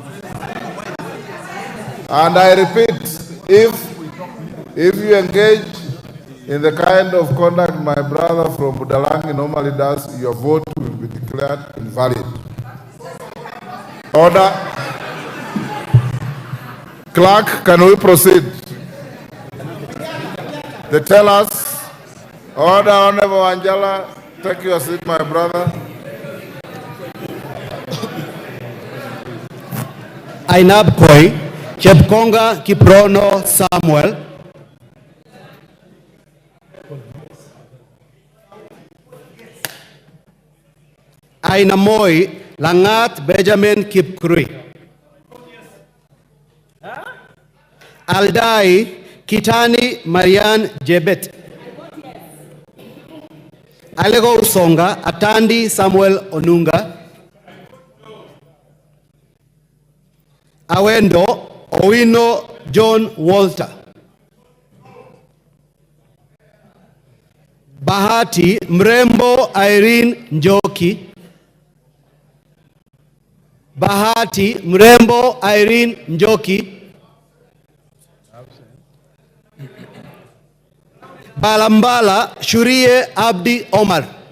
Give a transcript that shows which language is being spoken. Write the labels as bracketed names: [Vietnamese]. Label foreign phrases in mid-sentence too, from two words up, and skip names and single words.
[English] And I repeat, if you engage in the kind of conduct my brother from Budalangi normally does, your vote will be declared invalid. Order. Clerk, can we proceed? The tellers. Order, Honorable Angela. Take your seat, my brother. Ainab Koi, Chepkonga Kiprono Samuel. Ainamoi Langat Benjamin Kipkrui. Aldai Kitani Marian Jebet. Alego Usonga Atandi Samuel Onunga. Awendo Owino John Walter. Bahati Mrembo Irene Njoki. Bahati Mrembo Irene Njoki. Balambala Shurie Abdi Omar.